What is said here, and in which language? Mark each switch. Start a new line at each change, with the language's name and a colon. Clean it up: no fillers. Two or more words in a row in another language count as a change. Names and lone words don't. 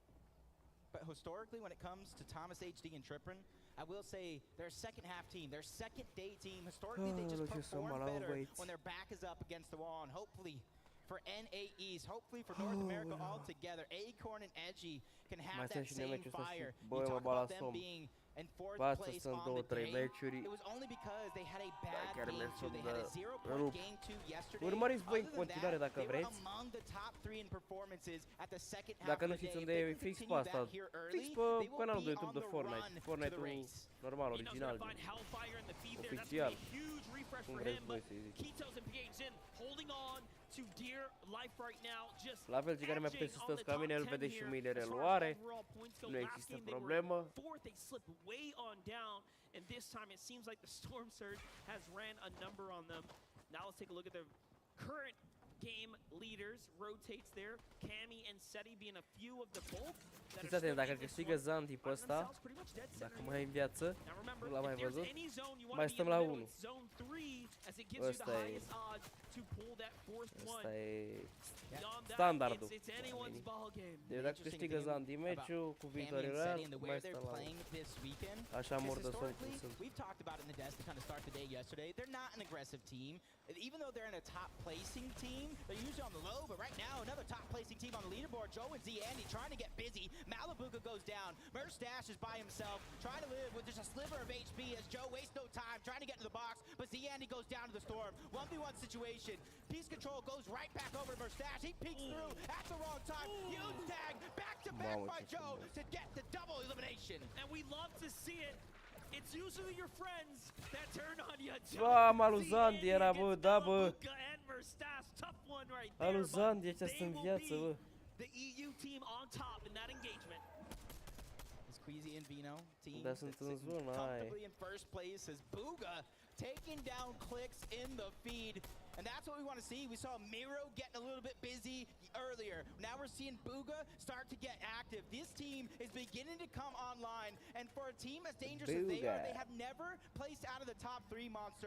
English: But historically, when it comes to Thomas HD and Triprin, I will say their second half team, their second day team, historically they just perform better when their back is up against the wall. And hopefully for NAEs, hopefully for North America altogether, Acorn and Edgy can have that same fire. You talk about them being in 4th place on the day. It was only because they had a bad game 2. They had a 0-point game 2 yesterday.
Romanian: Urmăriți voi în
English: Other than
Romanian: continuare
English: that,
Romanian: dacă
English: they were
Romanian: vreți.
English: among the top 3 in performances at the second half
Romanian: Dacă
English: of
Romanian: nu
English: the
Romanian: știți
English: day.
Romanian: unde
English: If
Romanian: e
English: they can
Romanian: fix pe
English: continue
Romanian: asta,
English: that here early,
Romanian: fix
English: they
Romanian: pe
English: will
Romanian: canalul
English: be
Romanian: de YouTube
English: on
Romanian: de
English: the
Romanian: Fortnite.
English: run to
Romanian: Fortnite-ul
English: the race.
Romanian: normal,
English: He knows
Romanian: original.
English: gonna find Hellfire in the feed there. That's
Romanian: Oficial.
English: gonna be a huge refresh
Romanian: Cum
English: for
Romanian: vreți
English: him,
Romanian: voi
English: but
Romanian: să-i zic.
English: Kitos and PH in holding on to dear life right now. Just
Romanian: La fel, cei care mai puteți să stați ca mine, îl vedeți și mâine reluare. Nu există problemă.
English: Fourth, they slip way on down, and this time it seems like the Storm Surge has ran a number on them. Now let's take a look at their current game leaders. Rotates there. Cammy and Seti being a few of the bulk.
Romanian: Fiți atenți, dacă câștigă Zanti pe ăsta, dacă mai e în viață, nu l-am mai văzut, mai stăm la 1. Ăsta e... Ăsta e standardul. Deci dacă câștigă Zanti meciul, cu victorie real, mai stăm la 1. Așa mor de somn cum sunt.
English: We've talked about it in the desk to kind of start the day yesterday. They're not an aggressive team. Even though they're in a top placing team, they're usually on the low, but right now another top placing team on the leaderboard. Joe and Z Andy trying to get busy. Malibuga goes down. Merstash is by himself, trying to live with just a sliver of HP as Joe wastes no time trying to get to the box, but Z Andy goes down to the storm. 1v1 situation. Peace Control goes right back over to Merstash. He peeks through at the wrong time. Huge tag, back to back by Joe to get the double elimination. And we love to see it. It's usually your friends that turn on you.
Romanian: Alu Zandi era, bă, da, bă. Alu Zandi, ăștia sunt în viață, bă.
English: The EU team on top in that engagement. Queasy and Vino team
Romanian: Dar sunt în zona aia.
English: comfortably in first place as Booga taking down clicks in the feed. And that's what we want to see. We saw Miro getting a little bit busy earlier. Now we're seeing Booga start to get active. This team is beginning to come online. And for a team as dangerous as they are, they have never placed out of the top 3 monster.